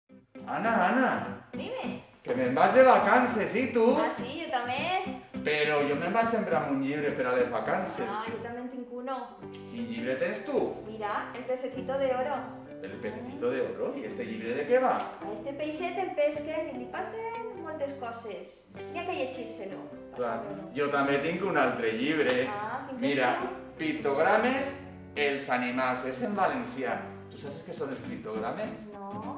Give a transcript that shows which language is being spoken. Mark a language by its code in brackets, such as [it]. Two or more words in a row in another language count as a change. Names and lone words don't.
[ca] Ana, [es] Dime. [ca] que me'n vas de vacances, i tu? Ah, sí, jo també. Però jo me'n vaig sembrar un llibre per a les vacances. [es] Ah, yo también tengo uno. [ca] Quin llibre tens tu? Mira, [es] el pececito de oro. El pececito de oro. [ca] I este llibre de què va? A este peixet el pesquen i li passen moltes coses. N'hi ha que llegir-se-lo. Clar, jo també tinc un altre llibre. Ah, quin Mira, teniu? pictogrames, els animals. És en valencià. Tu saps què són els pictogrames? No.